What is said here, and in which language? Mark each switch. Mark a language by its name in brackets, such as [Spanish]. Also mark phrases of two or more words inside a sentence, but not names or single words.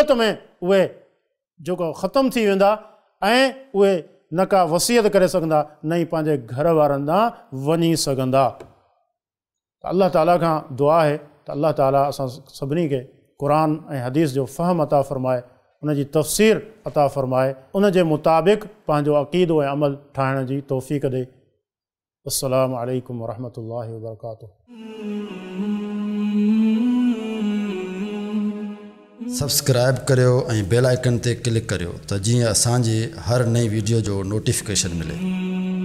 [Sindhi] ग़फ़लत में उहे जेको ख़तमु थी वेंदा ऐं उहे न का वसियत करे सघंदा न ई पंहिंजे घर वारनि ॾांहुं वञी सघंदा। अल्लाह ताला खां दुआ आहे त अल्लाह ताला असां सभिनी खे क़ुर ऐं हदीस जो फ़हम अता फ़रमाए, उन जी तफ़सीर अता फ़रमाए, उन जे मुताबिक़ पंहिंजो अक़ीदो ऐं अमल ठाहिण जी तौफ़ीक़ ॾे। [Arabic] السلام عليكم ورحمة الله وبركاته. [Sindhi] सब्सक्राइब करियो ऐं [English] bell icon [Sindhi] ते क्लिक करियो त जीअं असांजी हर नई वीडियो जो नोटिफिकेशन मिले।